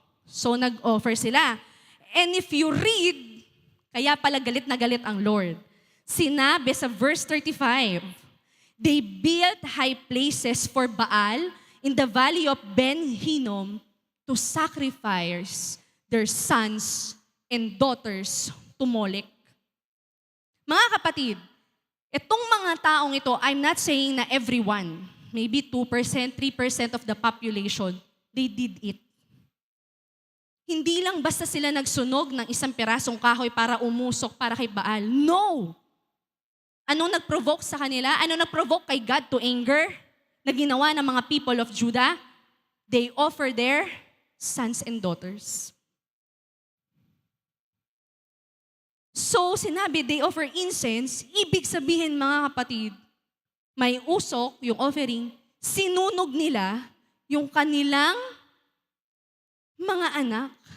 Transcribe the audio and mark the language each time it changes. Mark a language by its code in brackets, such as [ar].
[tl] So nag-offer sila. [en] And if you read, [tl] kaya pala galit na galit ang Lord. Sinabi sa verse [en] 35, they built high places for Baal in the valley of Ben Hinnom to sacrifice their sons and daughters to Molech. [tl] Mga kapatid, itong mga taong ito, [en] I'm not saying [tl] na everyone. [en] maybe 2%, 3% of the population, they did it. [tl] Hindi lang basta sila nagsunog ng isang pirasong kahoy para umusok para kay Baal. No! Anong nag-provoke sa kanila? Anong nag-provoke kay God [en] to anger [tl] na ginawa ng mga [en] people of Judah? They offer their sons and daughters. So, [tl] sinabi, [en] they offer incense. [tl] Ibig sabihin, mga kapatid, may usok, yung offering, sinunog nila yung kanilang mga anak.